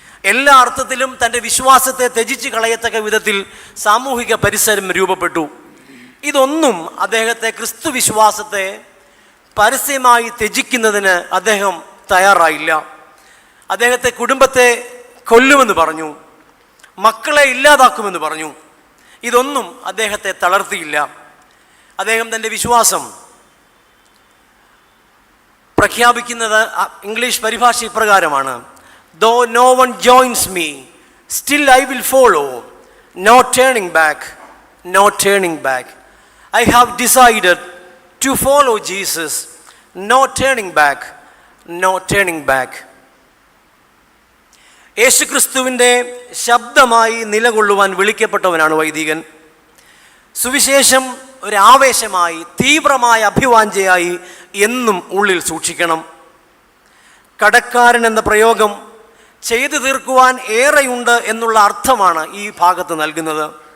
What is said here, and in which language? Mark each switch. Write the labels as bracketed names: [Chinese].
[Malayalam] എല്ലാ അർത്ഥത്തിലും തൻ്റെ വിശ്വാസത്തെ ത്യജിച്ച് കളയത്തക്ക വിധത്തിൽ സാമൂഹിക പരിസരം രൂപപ്പെട്ടു. ഇതൊന്നും അദ്ദേഹത്തെ ക്രിസ്തു വിശ്വാസത്തെ പരസ്യമായി ത്യജിക്കുന്നതിന് അദ്ദേഹം തയ്യാറായില്ല. അദ്ദേഹത്തെ കുടുംബത്തെ കൊല്ലുമെന്ന് പറഞ്ഞു, മക്കളെ ഇല്ലാതാക്കുമെന്ന് പറഞ്ഞു. ഇതൊന്നും അദ്ദേഹത്തെ തളർത്തിയില്ല. അദ്ദേഹം തൻ്റെ വിശ്വാസം പ്രഖ്യാപിക്കുന്നത് ഇംഗ്ലീഷ് പരിഭാഷ ഇപ്രകാരമാണ്: [English] Though no one joins me, still I will follow. No turning back, no turning back. I have decided to follow Jesus. No turning back, no turning back. [Malayalam] യേശുക്രിസ്തുവിൻ്റെ ശബ്ദമായി നിലകൊള്ളുവാൻ വിളിക്കപ്പെട്ടവനാണ് വൈദികൻ. സുവിശേഷം ഒരാവേശമായി, തീവ്രമായ അഭിവാഞ്ചയായി എന്നും ഉള്ളിൽ സൂക്ഷിക്കണം. കടക്കാരൻ എന്ന പ്രയോഗം ചെയ്തു തീർക്കുവാൻ ഏറെയുണ്ട് എന്നുള്ള അർത്ഥമാണ് ഈ ഭാഗത്ത് നൽകുന്നത്.